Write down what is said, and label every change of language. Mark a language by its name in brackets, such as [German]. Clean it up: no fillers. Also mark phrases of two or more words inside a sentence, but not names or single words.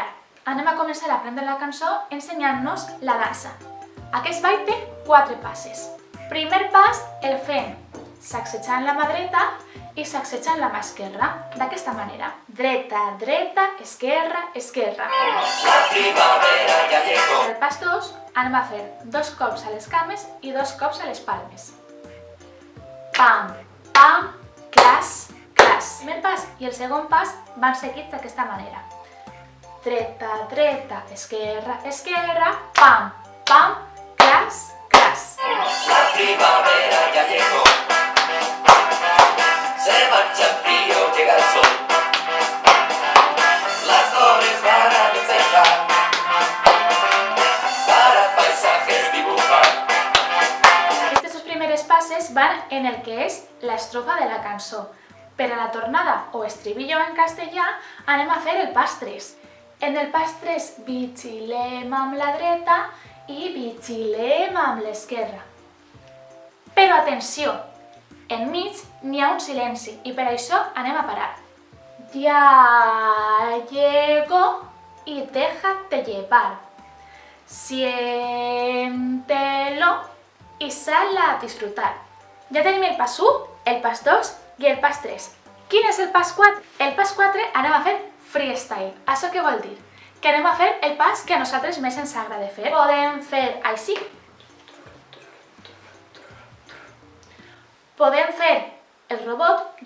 [Catalan] Anem a començar a aprendre la cançó ensenyant-nos la dansa. Aquest ball té 4 passes. Primer pas el fem sacsejant la mà dreta i sacsejant la mà esquerra, d'aquesta manera. Dreta, dreta, esquerra, esquerra. [Spanish] La primavera ya llegó. [Catalan] El pas 2 anem a fer 2 cops a les cames i 2 cops a les palmes. Pam, pam, clas, clas. El primer pas i el segon pas van seguits d'aquesta manera. Dreta, dreta, esquerra, esquerra, pam, pam, clas, clas. [Spanish] La primavera ya llegó. Se marcha el frío, llega el sol. Las flores van a despejar. Para paisajes dibujar. [Catalan] Aquestes 2 primeres passes van en el que és l'estrofa de la cançó. Per a la tornada o estribillo en castellà anem a fer el pas 3. En el pas 3 vigilem amb la dreta i vigilem amb l'esquerra. Però atenció, enmig n'hi ha un silenci i per això anem a parar. [Spanish] Ya llego y déjate llevar. Siéntelo y sal a disfrutar. [Catalan] Ja tenim el pas 1, el pas 2 i el pas 3. Quin és el pas 4? El pas 4 anem a fer freestyle. Això què vol dir? Que anem a fer el pas que a nosaltres més ens agrada fer. Podem fer així. Podem fer el robot.